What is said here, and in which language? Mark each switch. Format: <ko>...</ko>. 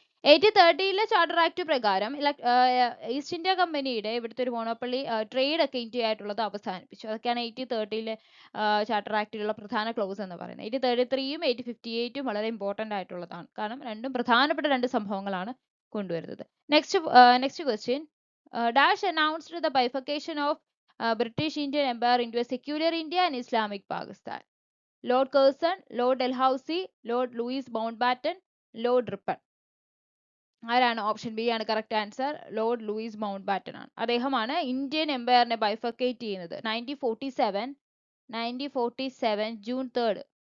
<ml>1830 charter act പ്രകാരം east India കമ്പനിയുടെ ഇവിടുത്തെ ഒരു മോണോപ്പൊളി ട്രേഡ് ഒക്കെ ഇന്ത്യ ആയിട്ടുള്ളത് അവസാനിപ്പിച്ചു. അതൊക്കെയാണ് 1830 ചാർട്ടർ ആക്ടിലുള്ള പ്രധാന ക്ലോസ് എന്ന് പറയുന്നത്. 1833 1858 വളരെ ഇമ്പോർട്ടന്റ് ആയിട്ടുള്ളതാണ്. കാരണം രണ്ടും പ്രധാനപ്പെട്ട രണ്ട് സംഭവങ്ങളാണ് കൊണ്ടുവരുന്നത്. Next question.</ml> <en>Dash announced the bifurcation of British Indian Empire into a secular India and Islamic Pakistan.</en> <ml>Lord Kherson, Lord Dalhousie, Lord Luis Mountbatten, Lord Ripon. ആരാണ്? ഓപ്ഷൻ ബി ആണ് correct answer. Lord Luis Mountbatten ആണ്. അദ്ദേഹമാണ് Indian എംപയറിനെ bifurcate ചെയ്യുന്നത് 1947 June 3.</ml>